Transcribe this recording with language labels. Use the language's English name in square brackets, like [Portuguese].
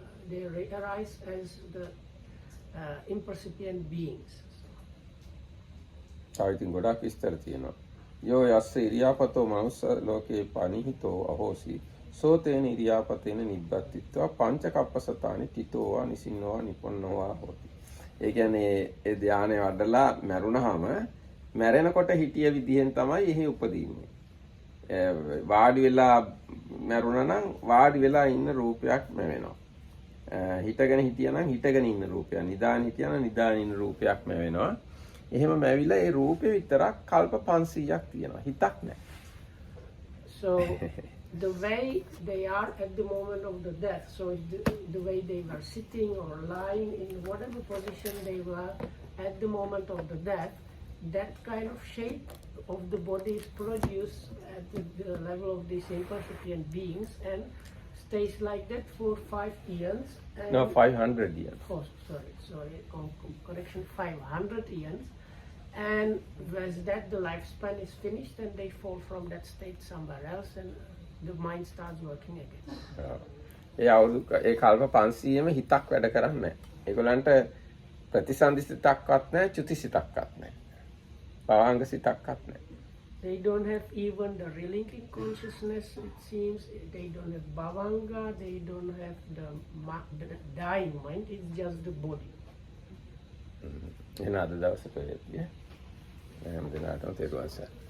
[English] they arise as the impercipient beings. [Sinhala] තව ඉතින් ගොඩක් විස්තර තියෙනවා. [Pali] යෝ යස්ස ඉරියාපතෝ මනුස්ස ලෝකේ පනිහිතෝ අහෝසි සෝතේන ඉරියාපතේන නිබ්බත්තිත්වා පංචකප්පසතානි තිතෝවා නිසින්නෝවා නිපොන්නෝවා හෝති. [Sinhala] ඒ කියන්නේ ඒ ධානය වඩලා මැරුණාම මැරෙනකොට හිටිය විදිහෙන් තමයි එහි උපදින්නේ. වාඩි වෙලා මැරුණා නම් වාඩි වෙලා ඉන්න රූපයක් මැවෙනවා. හිටගෙන හිටියා නම් හිටගෙන ඉන්න රූපයක්, නිදාගෙන හිටියා නම් නිදාගෙන ඉන්න රූපයක් මැවෙනවා. එහෙම මැවිලා ඒ රූපේ විතරක් කල්ප 500ක් තියෙනවා. හිතක් නැහැ. [English] So the way they are at the moment of the death, so the way they were sitting or lying in whatever position they were at the moment of the death, that kind of shape of the body is produced at the level of these impercipient beings and stays like that for 5 years. And No, 500 years. Oh, sorry, correction, 500 years. And as that the lifespan is finished, and they fall from that state somewhere else, and the mind starts working again. [Sinhala] ඒ කල්ප 500ෙම හිතක් වැඩ කරන්නේ නැහැ. ඒගොල්ලන්ට ප්‍රතිසන්දි සිතක්වත් නැහැ, චුති සිතක්වත් නැහැ. භවංග සිතක්වත් නැහැ. [English] They don't have even the relinking consciousness, it seems. They don't have bhavanga, they don't have the dying mind, it's just the body. [Sinhala] එහෙනම් අද දවසේ කොහෙද? හැම දිනකටම තේරුවන් සර්.